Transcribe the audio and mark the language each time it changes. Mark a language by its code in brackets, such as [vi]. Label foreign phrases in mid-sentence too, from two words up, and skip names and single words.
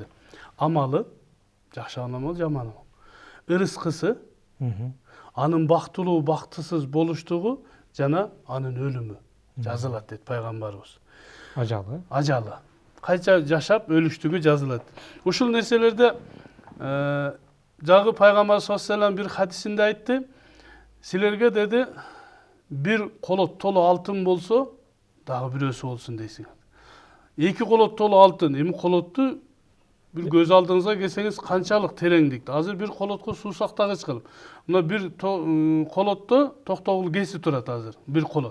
[ky] Амалы, жакшы амал, жаман амал. Ырыскысы, анын бактылуу, бактысыз болуштугу жана анын өлүмү жазылат дейт пайгамбарыбыз. Ажалы. Ажалы. Кайча жашап өлүштүгү жазылат. Ушул нерселерде жагы пайгамбар [ar] صلى الله عليه وسلم [ky] бир хадисинде айтты. Силерге деди, бир колот толу алтын болсо, дагы бирөөсү болсун дейсиңер. 2 колот толу алтын, эми колотту бир көз алдыңызга келсеңиз канчалык тереңдикте. Азыр бир колотко суу сактагыч кылып, мына бир колотто токтогул кеси турат азыр, бир колот.